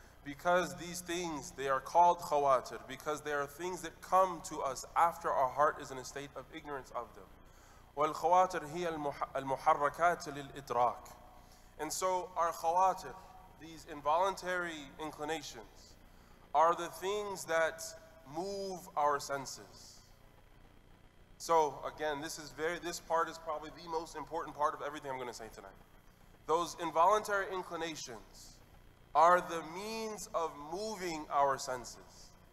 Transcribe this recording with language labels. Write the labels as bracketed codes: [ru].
[en] Because these things, they are called khawatir, because they are things that come to us after our heart is in a state of ignorance of them. [ar] والخواطر هي المحركات للإدراك. [en] And so our khawatir, these involuntary inclinations, are the things that move our senses. So again, this part is probably the most important part of everything I'm going to say tonight. Those involuntary inclinations are the means of moving our senses.